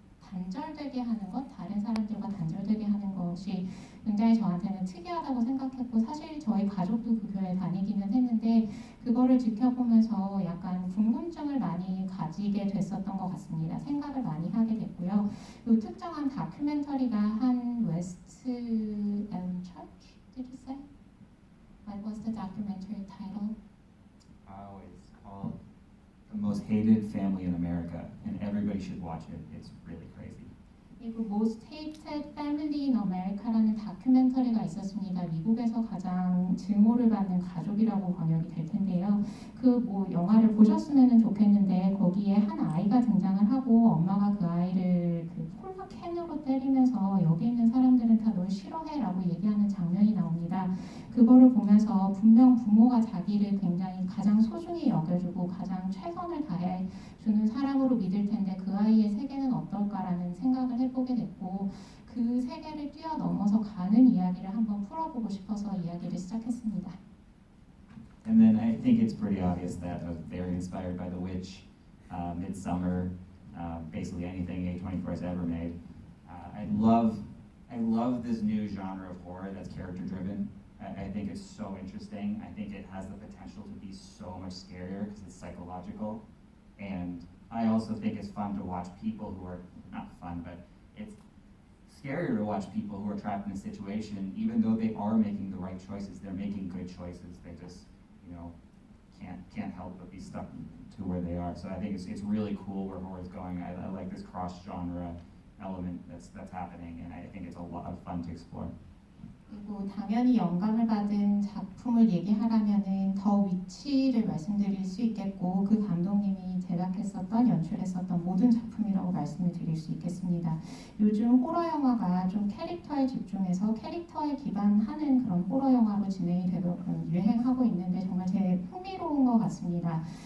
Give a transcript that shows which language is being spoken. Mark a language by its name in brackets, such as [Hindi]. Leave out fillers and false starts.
[Korean] 단절되게 하는 것, 다른 사람들과 단절되게 하는 것이 굉장히 저한테는 특이하다고 생각했고 사실 저희 가족도 그 교회에 다니기는 했는데 그거를 지켜보면서 약간 궁금증을 많이 가지게 됐었던 것 같습니다. 생각을 많이 하게 됐고요. 이 특정한 다큐멘터리가 한 웨스트 엘m [English] Church, did you say? What was the documentary title? It's called The Most Hated Family in America, and everybody should watch it. It's really crazy. [Korean] 그리고 Most Hated Family in America라는 다큐멘터리가 있었습니다. 미국에서 가장 증오를 받는 가족이라고 번역이 될 텐데요. 그 영화를 보셨으면 좋겠는데 거기에 한 아이가 등장을 하고 엄마가 그 아이를 콜라 캔으로 때리면서 여기 있는 사람들은 다 널 싫어해라고 얘기하는 장면이 나옵니다. 그거를 보면서 분명 부모가 자기를 굉장히 가장 소중히 여겨주고 가장 최선을 다해 주는 사람으로 믿을 텐데 그 아이의 세계는 어떨까라는 생각을 해보게 됐고 그 세계를 뛰어넘어서 가는 이야기를 한번 풀어보고 싶어서 이야기를 시작했습니다. [English] And then I think it's pretty obvious that I was very inspired by The Witch, Midsummer, basically anything A24 has ever made. I love this new genre of horror that's character driven. I think it's so interesting. I think it has the potential to be so much scarier because it's psychological. And I also think it's fun to watch people who are, not fun, but it's scarier to watch people who are trapped in a situation, even though they are making the right choices. They're making good choices. They just, you know, can't help but be stuck to where they are. So I think it's really cool where horror is going. I like this cross-genre element that's happening, and I think it's a lot of fun to explore. [Korean] 그리고 당연히 영감을 받은 작품을 얘기하라면은 더 위치를 말씀드릴 수 있겠고 그 감독님이 제작했었던 연출했었던 모든 작품이라고 말씀을 드릴 수 있겠습니다. 요즘 호러 영화가 좀 캐릭터에 집중해서 캐릭터에 기반하는 그런 호러 영화로 진행이 되고 유행하고 있는데 정말 제일 흥미로운 것 같습니다.